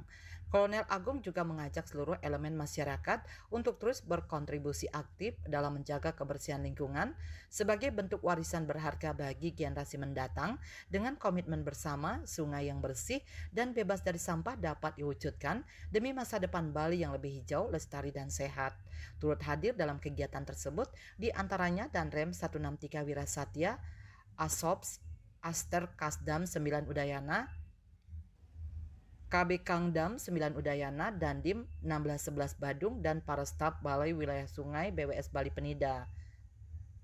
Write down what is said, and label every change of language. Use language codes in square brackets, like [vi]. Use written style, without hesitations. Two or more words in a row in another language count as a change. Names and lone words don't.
[id] Kolonel Agung juga mengajak seluruh elemen masyarakat untuk terus berkontribusi aktif dalam menjaga kebersihan lingkungan sebagai bentuk warisan berharga bagi generasi mendatang. Dengan komitmen bersama, sungai yang bersih dan bebas dari sampah dapat diwujudkan demi masa depan Bali yang lebih hijau, lestari, dan sehat. Turut hadir dalam kegiatan tersebut di antaranya Danrem 163 Wirasatya, Asops, Aster Kasdam 9 Udayana, KB Kangdam 9 Udayana, Dandim 1611 Badung, dan para staf Balai Wilayah Sungai BWS Bali Penida.